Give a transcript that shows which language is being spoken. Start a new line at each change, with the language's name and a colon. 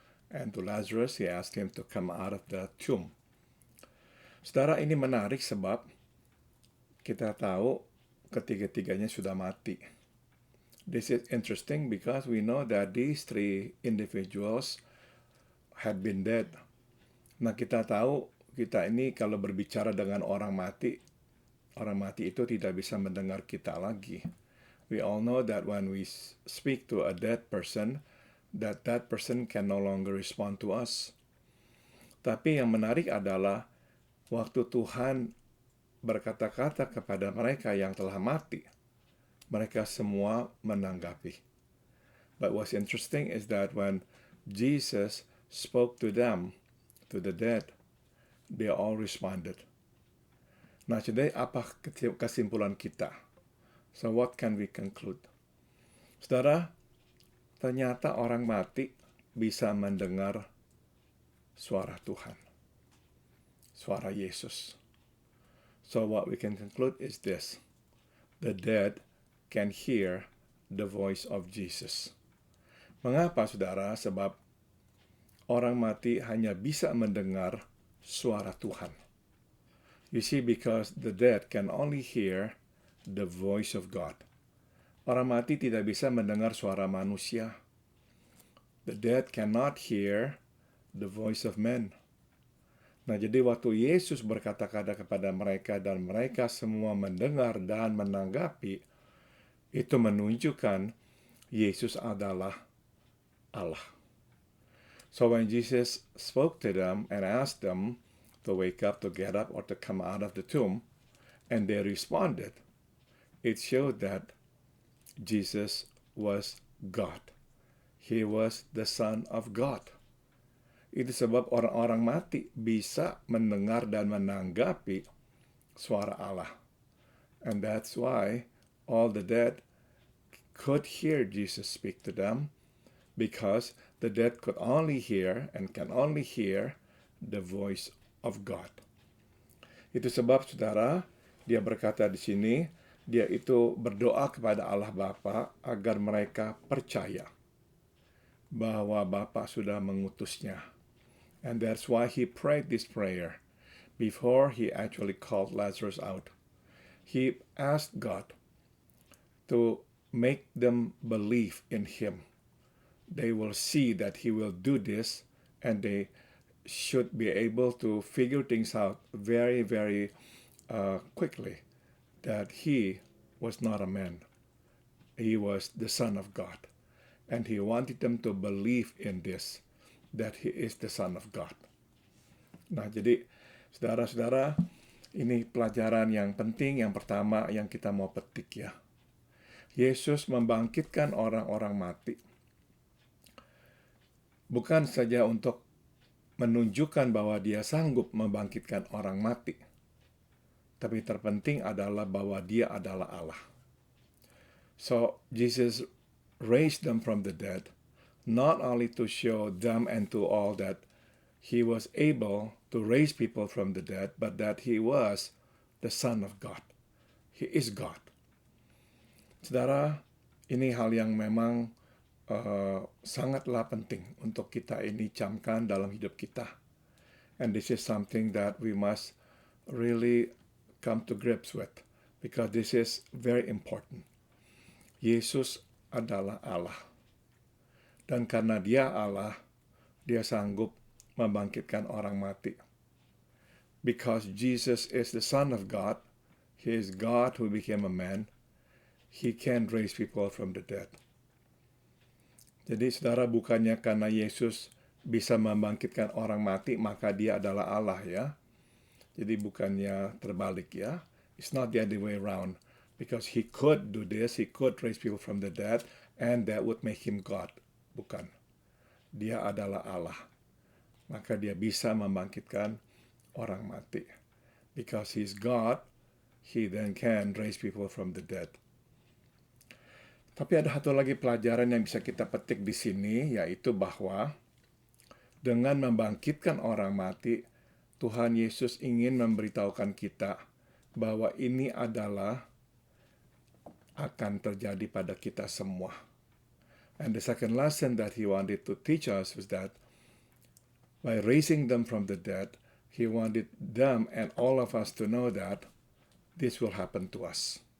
English: And to Lazarus, he asked him to come out of the tomb.
Indonesian: Saudara, ini menarik sebab kita tahu ketiga-tiganya sudah mati.
English: This is interesting because we know that these three individuals had been dead.
Indonesian: Nah, kita tahu kita ini kalau berbicara dengan orang mati itu tidak bisa mendengar kita lagi.
English: We all know that when we speak to a dead person, that person can no longer respond to us.
Indonesian: Tapi yang menarik adalah waktu Tuhan berkata-kata kepada mereka yang telah mati, mereka semua menanggapi.
English: But what's interesting is that when Jesus spoke to them, to the dead, they all responded.
Indonesian: Nah, jadi apa kesimpulan kita?
English: So what can we conclude?
Indonesian: Saudara, ternyata orang mati bisa mendengar suara Tuhan, suara Yesus.
English: So what we can conclude is this: the dead can hear the voice of Jesus.
Indonesian: Mengapa, saudara? Sebab orang mati hanya bisa mendengar suara Tuhan.
English: You see, because the dead can only hear the voice of God.
Indonesian: Orang mati tidak bisa mendengar suara manusia.
English: The dead cannot hear the voice of men.
Indonesian: Nah, jadi waktu Yesus berkata-kata kepada mereka dan mereka semua mendengar dan menanggapi, itu menunjukkan Yesus adalah Allah.
English: So when Jesus spoke to them and asked them to wake up, to get up, or to come out of the tomb, and they responded, it showed that Jesus was God. He was the Son of God.
Indonesian: Itu sebab orang-orang mati bisa mendengar dan menanggapi suara Allah.
English: And that's why all the dead could hear Jesus speak to them, because the dead could only hear and can only hear the voice of God.
Indonesian: Itu sebab, saudara, dia berkata di sini, dia itu berdoa kepada Allah Bapa agar mereka percaya bahwa Bapa sudah mengutusnya.
English: And that's why he prayed this prayer before he actually called Lazarus out. He asked God to make them believe in him. They will see that he will do this, and they should be able to figure things out very, very quickly, that he was not a man. He was the Son of God. And he wanted them to believe in this. that He is the Son of God.
Indonesian: Nah, jadi saudara-saudara, ini pelajaran yang penting yang pertama yang kita mau petik ya. Yesus membangkitkan orang-orang mati. Bukan saja untuk menunjukkan bahwa Dia sanggup membangkitkan orang mati, tapi terpenting adalah bahwa Dia adalah Allah.
English: So, Jesus raised them from the dead, not only to show them and to all that He was able to raise people from the dead, but that He was the Son of God. He is God.
Indonesian: Saudara, ini hal yang memang sangatlah penting untuk kita ini camkan dalam hidup kita.
English: And this is something that we must really come to grips with, because this is very important.
Indonesian: Yesus adalah Allah. Dan karena Dia Allah, Dia sanggup membangkitkan orang mati.
English: Because Jesus is the Son of God, He is God who became a man, He can raise people from the dead.
Indonesian: Jadi saudara, bukannya karena Yesus bisa membangkitkan orang mati, maka Dia adalah Allah ya. Jadi bukannya terbalik ya.
English: It's not the other way around. Because He could do this, He could raise people from the dead, and that would make Him God.
Indonesian: Bukan. Dia adalah Allah. Maka Dia bisa membangkitkan orang mati.
English: Because He's God, He then can raise people from the dead.
Indonesian: Tapi ada satu lagi pelajaran yang bisa kita petik di sini, yaitu bahwa dengan membangkitkan orang mati, Tuhan Yesus ingin memberitahukan kita bahwa ini adalah akan terjadi pada kita semua.
English: And the second lesson that He wanted to teach us was that by raising them from the dead, He wanted them and all of us to know that this will happen to us.